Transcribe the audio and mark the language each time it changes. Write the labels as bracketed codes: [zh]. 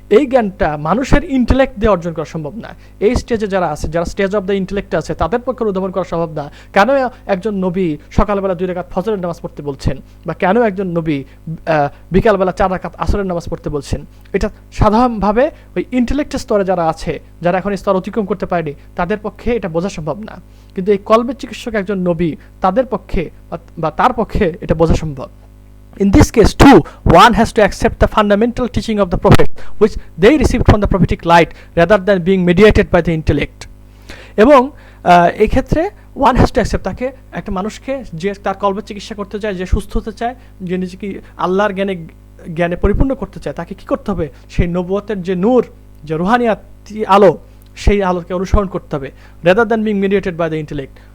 [bn] এই জ্ঞানটা মানুষের ইন্টেলেক্ট দিয়ে অর্জন করা সম্ভব না। এই স্টেজে যারা আছে, যারা [en] stage of the intellect [bn] আছে, তাদের পক্ষে উদ্ভাবন করা সম্ভব না কেন একজন নবী সকালবেলা 2 রাকাত ফজরের নামাজ পড়তে বলছেন, বা কেন একজন নবী বিকালবেলা 4 রাকাত আসরের নামাজ পড়তে বলছেন। এটা সাধারণভাবে ওই ইন্টেলেক্টের স্তরে যারা আছে, যারা এখন স্তর অতিক্রম করতে পারেনি, তাদের পক্ষে এটা বোঝা সম্ভব না। কিন্তু এই কলবের চিকিৎসক একজন নবী, তাদের পক্ষে বা তার পক্ষে এটা বোঝা সম্ভব। [en] In this case too, one has to accept the fundamental teaching of the prophet, which they received from the prophetic light rather than being mediated by the intellect. [bn] এবং এই ক্ষেত্রে [en] one has to accept, [bn] তাকে একটা মানুষকে যে তার কলবের চিকিৎসা করতে চায়, যে সুস্থ হতে চায়, যে নিজেকে আল্লাহর জ্ঞানে পরিপূর্ণ করতে চায়, তাকে কি করতে হবে, সেই নবুয়তের যে নূর, যে রুহানিয়াতি আলো, সেই আলোকে অনুসরণ করতে হবে, [en] Rather than being mediated by the intellect.